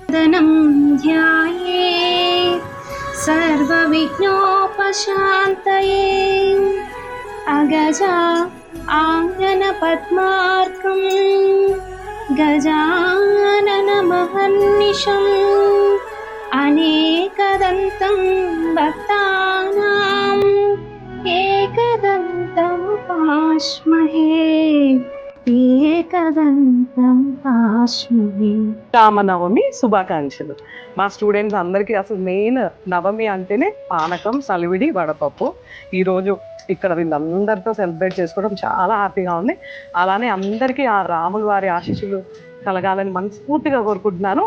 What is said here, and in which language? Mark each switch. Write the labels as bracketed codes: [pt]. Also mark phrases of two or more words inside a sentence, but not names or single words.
[sa] दनं ध्याये सर्वविघ्नोपशान्तये अगजा आङ्गनपद्मार्कं गजाननमहर्निशम् अनेकदन्तं भक्तानाम् एकदन्तमुपास्महे एकदन्तमुपास्महे. [te] రామనవమి శుభాకాంక్షలు. మా స్టూడెంట్స్ అందరికీ అసలు మెయిన్ నవమి అంటేనే పానకం, సలివిడి, వడపప్పు. ఈరోజు ఇక్కడ వీళ్ళందరితో సెలబ్రేట్ చేసుకోవడం చాలా హ్యాపీగా ఉంది. అలానే అందరికీ ఆ రాముల వారి ఆశీస్సులు కలగాలని మనస్ఫూర్తిగా కోరుకుంటున్నాను.